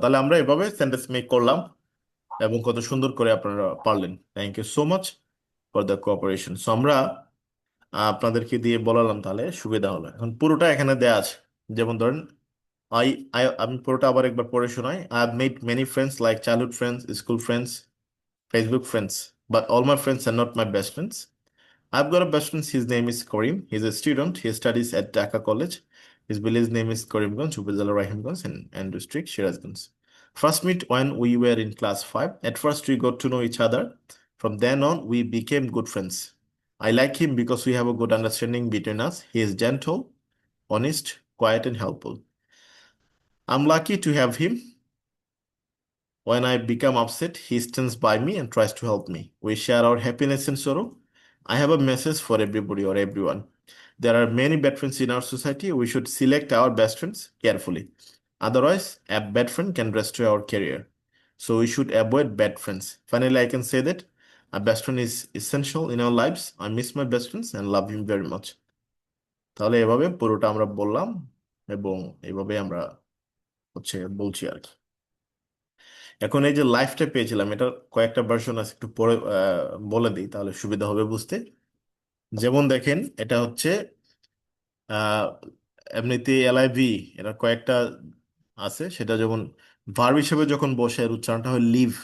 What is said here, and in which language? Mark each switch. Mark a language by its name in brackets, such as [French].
[Bangla] তাহলে আমরা এভাবে সেন্টেন্স মেক করলাম এবং কত সুন্দর করে আপনারা পারলেন। [English] Thank you so much for the cooperation. [Bangla] So আমরা আপনাদেরকে দিয়ে বলালাম, তাহলে সুবিধা হলো। এখন পুরোটা এখানে দেয়া আছে। যেমন ধরেন আমি পুরোটা আবার একবার পড়ে শোনাই। [English] I have made many friends [Bangla] like [English] Childhood friends, school friends, Facebook friends, but all my friends are not my best friends. I've got a best friend. His name is Karim. He's a student. He studies at Dhaka College. His village name is Karimganj, Upazila Rahimganj, and district Shirazganj. First meet when we were in class 5. At first, we got to know each other. From then on, we became good friends. I like him because we have a good understanding between us. He is gentle, honest, quiet, and helpful. I'm lucky to have him. When I become upset, he stands by me and tries to help me. We share our happiness and sorrow. I have a message for everybody or everyone. There are many bad friends in our society. We should select our best friends carefully. Otherwise, a bad friend can destroy our career. So we should avoid bad friends. Finally, I can say that a best friend is essential in our lives. I miss my best friends and love him very much. [Bangla] তাহলে এভাবে পুরোটা আমরা বললাম এবং এভাবে আমরা বলছি আর কি। এখন এই যে লাইফটা পেয়েছিলাম, এটা কয়েকটা ভার্সন আছে, একটু পরে বলে দিই তাহলে সুবিধা হবে বুঝতে। যেমন দেখেন, এটা হচ্ছে আহ, এমনিতে এলআইভি, এটা কয়েকটা আছে, সেটা যেমন ভার্ব হিসেবে যখন বসে এর উচ্চারণটা হয় লিভ।